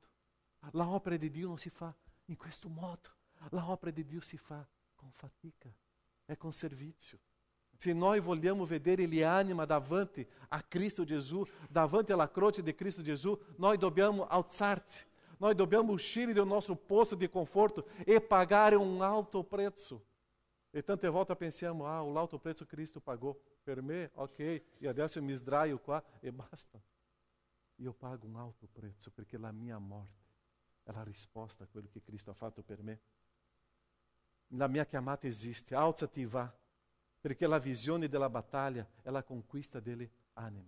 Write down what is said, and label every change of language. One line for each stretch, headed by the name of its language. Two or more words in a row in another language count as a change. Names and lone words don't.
Italian: La opera di Dio non si fa in questo modo. La opera di Dio si fa con fatica, è con servizio. Se noi vogliamo vedere Ele anima davanti a Cristo Gesù, davanti alla croce di Cristo Gesù, noi dobbiamo alzarci, noi dobbiamo uscire
Portuguese: do nosso posto de conforto e pagar um alto preço.
Italian: E tante volte pensiamo,
Portuguese: o alto preço Cristo pagou
Italian: per me, ok, e adesso mi sdraio qua e basta. Io pago
Portuguese: um alto preço,
Italian: perché la mia morte è la risposta a quello che Cristo ha fatto per me. La mia chiamata esiste, alzati e vá, perché la visione della battaglia è la conquista delle anime.